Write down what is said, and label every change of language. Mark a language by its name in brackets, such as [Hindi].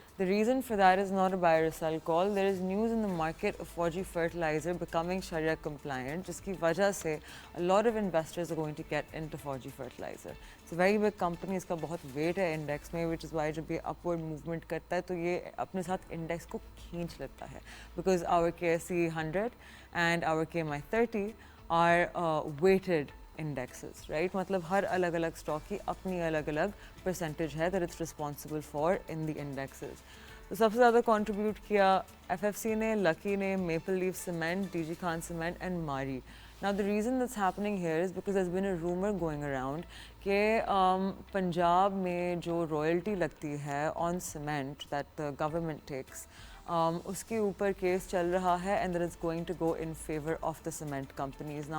[English] The reason for that is not a buy or sell call. There is news in the market of Fauji Fertilizer becoming Sharia compliant, [Hindi] जिसकी वजह से [English] a lot of investors are going to get into Fauji Fertilizer. It's a very big company, [Hindi] इसका बहुत weight है index में, [English] which is why [Hindi] जब ये upward movement करता है तो ये अपने साथ index को खींच लेता है, [English] because our KSE 100 and our KMI 30 are weighted indexes, right? [Hindi] मतलब हर अलग अलग स्टॉक की अपनी अलग अलग परसेंटेज है [English] that it's responsible for in the indexes. [Hindi] तो सबसे ज़्यादा contribute किया FFC ने, Lucky ने, Maple Leaf Cement, DG Khan Cement and Maari. [English] Now the reason that's happening here is because there's been a rumor going around [Hindi] कि पंजाब में जो royalty लगती है [English] on cement that the government takes, [Hindi] उसके ऊपर case चल रहा है [English] and that it's going to go in favor of the cement companies.